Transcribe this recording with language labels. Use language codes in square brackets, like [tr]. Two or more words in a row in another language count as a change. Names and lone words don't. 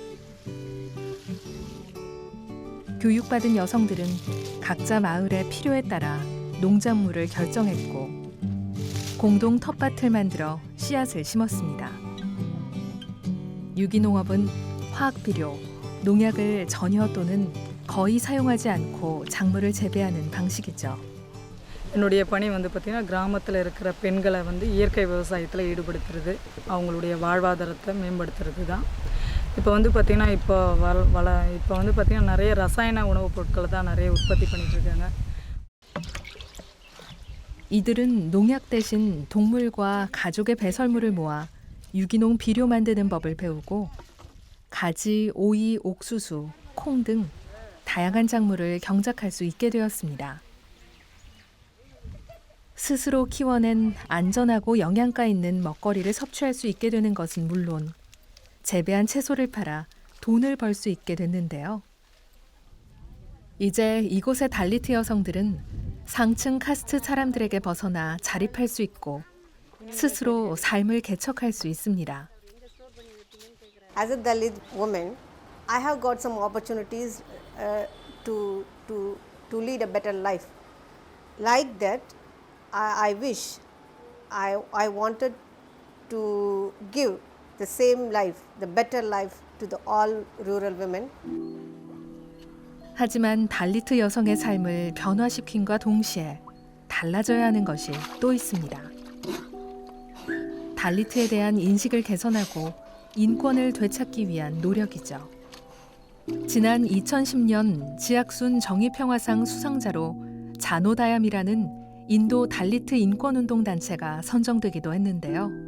[ko] 교육받은 여성들은 각자 마을의 필요에 따라 농작물을 결정했고 공동 텃밭을 만들어 씨앗을 심었습니다. 유기농업은 화학비료, 농약을 전혀 또는 거의 사용하지 않고 작물을 재배하는 방식이죠. [ta] என்னுடைய பணி வந்து பார்த்திங்கன்னா கிராமத்தில் இருக்கிற பெண்களை வந்து இயற்கை விவசாயத்தில் ஈடுபடுத்துறது, அவங்களுடைய வாழ்வாதாரத்தை மேம்படுத்துறது தான். இப்போ வந்து பார்த்திங்கன்னா இப்போ வந்து பார்த்திங்கன்னா நிறைய ரசாயன உணவுப் பொருட்களை தான் நிறைய உற்பத்தி பண்ணிட்டு இருக்காங்க. [ko] 이들은 농약 대신 동물과 가족의 배설물을 모아 유기농 비료 만드는 법을 배우고 가지, 오이, 옥수수, 콩 등 다양한 작물을 경작할 수 있게 되었습니다. 스스로 키워낸 안전하고 영양가 있는 먹거리를 섭취할 수 있게 되는 것은 물론 재배한 채소를 팔아 돈을 벌 수 있게 됐는데요. 이제 이곳의 달리트 여성들은 상층 카스트 사람들에게 벗어나 자립할 수 있고 스스로 삶을 개척할 수 있습니다. [en] As a Dalit woman, I have got some opportunities to lead a better life. Like that, I wish I wanted to give the same life, the better life to the all rural women. [ko] 하지만 달리트 여성의 삶을 변화시킴과 동시에 달라져야 하는 것이 또 있습니다. 달리트에 대한 인식을 개선하고 인권을 되찾기 위한 노력이죠. 지난 2010년 지악순 정의평화상 수상자로 자노다얌이라는 인도 달리트 인권운동 단체가 선정되기도 했는데요.